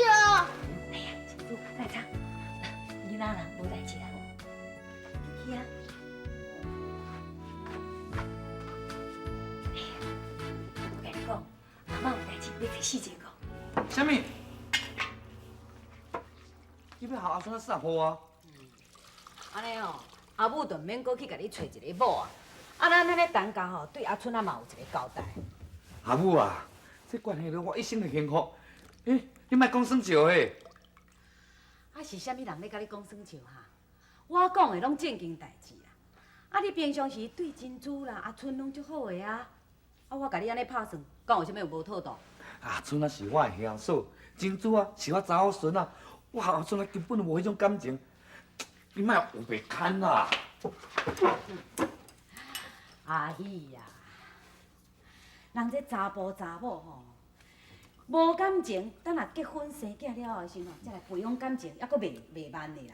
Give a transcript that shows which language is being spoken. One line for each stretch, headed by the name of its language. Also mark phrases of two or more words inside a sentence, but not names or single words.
Min Nan Chinese: 哎呀，师傅，来唱，你哪人无代志啦？紧去啊！我跟你讲，阿妈有代志要替细姐讲。什么？ 你要学阿孙啊撒泼啊？安尼哦，阿母就免搁去甲你找一个某啊。啊，咱安尼等家吼，对阿春啊嘛有一个交代。阿母啊，这关系到我一生的幸福，你莫讲耍笑嘿。啊，是啥物人咧甲你讲耍笑哈？我讲的拢正经代志啦。啊，你平常时对珍珠啦、阿春拢足好的啊。啊，我甲你安尼拍算，讲有啥物有无妥当？阿春啊是我的兄嫂，珍珠啊是我查某孙啊，我和阿春啊根本就无迄种感情，你莫有白牵啦。阿喜呀，人这查甫查某吼，无感情，等若结婚生囝了后的时候，才来培养感情，还阁袂慢的啦。